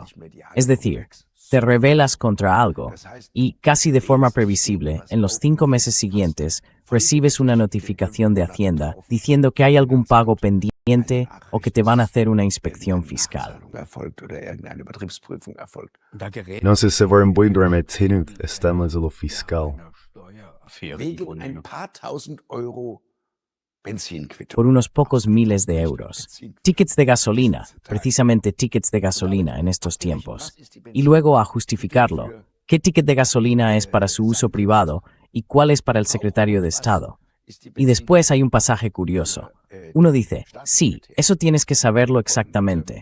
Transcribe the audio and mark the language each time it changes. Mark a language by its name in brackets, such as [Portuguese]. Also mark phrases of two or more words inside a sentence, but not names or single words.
[Spanish] Es decir, te rebelas contra algo y, casi de forma previsible, en los 5 meses siguientes, recibes una notificación de Hacienda diciendo que hay algún pago pendiente o que te van a hacer una inspección fiscal. Entonces se vuelven muy remetidos estamos de lo fiscal. [German] wegen ein paar tausend Euro Benzinquittung. [Spanish] Por unos pocos miles de euros. Tickets de gasolina, precisamente tickets de gasolina en estos tiempos. Y luego a justificarlo. ¿Qué ticket de gasolina es para su uso privado y cuál es para el secretario de Estado? Y después hay un pasaje curioso. Uno dice, sí, eso tienes que saberlo exactamente.